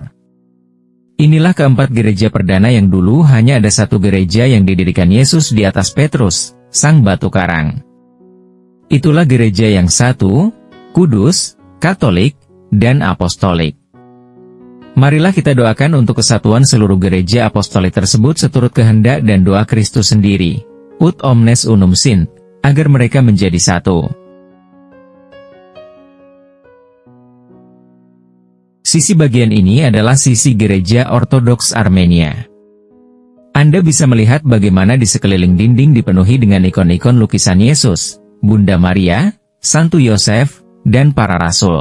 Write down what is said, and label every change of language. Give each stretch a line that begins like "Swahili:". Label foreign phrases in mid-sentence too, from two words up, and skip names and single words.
Indonesian: Inilah keempat gereja perdana yang dulu hanya ada satu gereja yang didirikan Yesus di atas Petrus, sang batu karang. Itulah gereja yang satu, kudus, Katolik, dan Apostolik. Marilah kita doakan untuk kesatuan seluruh gereja apostolik tersebut seturut kehendak dan doa Kristus sendiri,
Latin: ut omnes unum sint,
Indonesian: agar mereka menjadi satu. Sisi bagian ini adalah sisi gereja Ortodoks Armenia. Anda bisa melihat bagaimana di sekeliling dinding dipenuhi dengan ikon-ikon lukisan Yesus, Bunda Maria, Santo Yosef, dan para rasul.